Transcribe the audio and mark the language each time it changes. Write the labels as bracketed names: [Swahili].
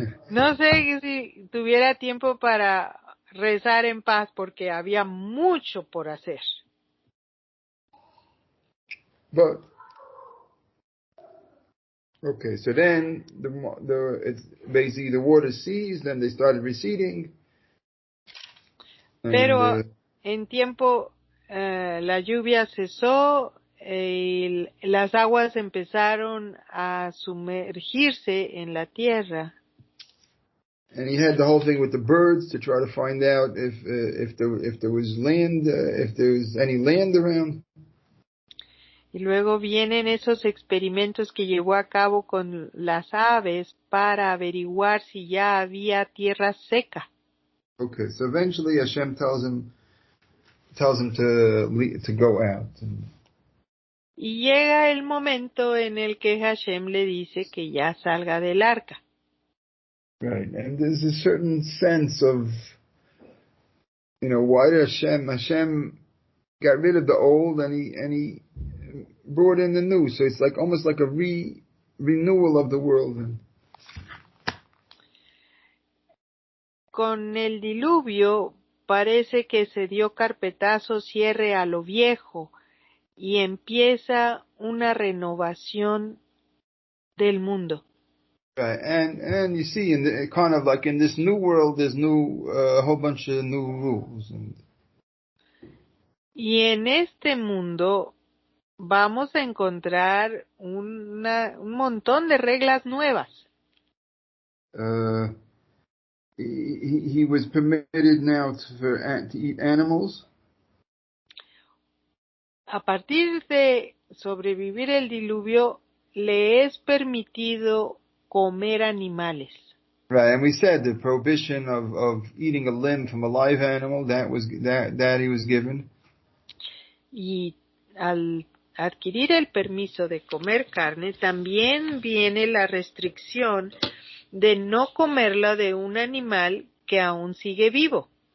[Spanish] No sé si tuviera tiempo para rezar en paz porque había mucho por hacer. [English] But okay, so then it's basically the water ceased, then they started receding. [Spanish] Pero en tiempo la lluvia cesó y las aguas empezaron a sumergirse en la tierra. [English] And he had the whole thing with the birds to try to find out if there was land, if there was any land around. [Spanish] Y luego vienen esos experimentos que llevó a cabo con las aves para averiguar si ya había tierra seca. [English] Okay, so eventually Hashem tells him to go out. [Spanish] Y llega el momento en el que Hashem le dice que ya salga del arca. [English] Right, and there's a certain sense of, why did Hashem got rid of the old and he brought in the new, so it's like almost like a renewal of the world. [Spanish] Con el diluvio parece que se dio carpetazo cierre a lo viejo y empieza una renovación del mundo. [English] Right, and you see, kind of like in this new world, there's a whole bunch of new rules. [Spanish] Y en este mundo vamos a encontrar un montón de reglas nuevas. [English] He was permitted now to eat animals. [Spanish] A partir de sobrevivir el diluvio, le es permitido comer animales. [English] Right, and we said the prohibition of eating a limb from a live animal that he was given. [Spanish] Y al adquirir el permiso de comer carne, también viene la restricción de no comerla de un animal que aún sigue vivo.